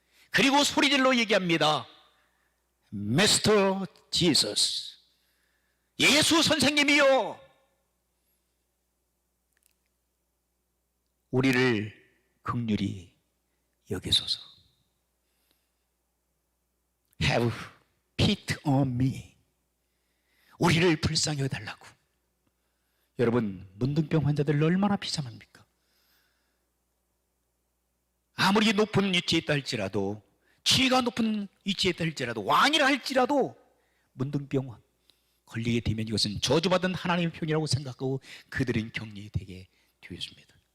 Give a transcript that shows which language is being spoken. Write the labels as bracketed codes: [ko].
[ko] 그리고 소리질러 얘기합니다. [en] Master Jesus, [ko] 예수 선생님이요, 우리를 긍휼히 여기소서. [en] Have pity on me, [ko] 우리를 불쌍히 여달라고. 여러분, 문둥병 환자들 얼마나 비참합니까? 아무리 높은 위치에 있다 할지라도, 지위가 높은 위치에 있다 할지라도, 왕이라 할지라도 문둥병 걸리게 되면 이것은 저주받은 하나님의 편이라고 생각하고 그들은 격리되게 되었습니다.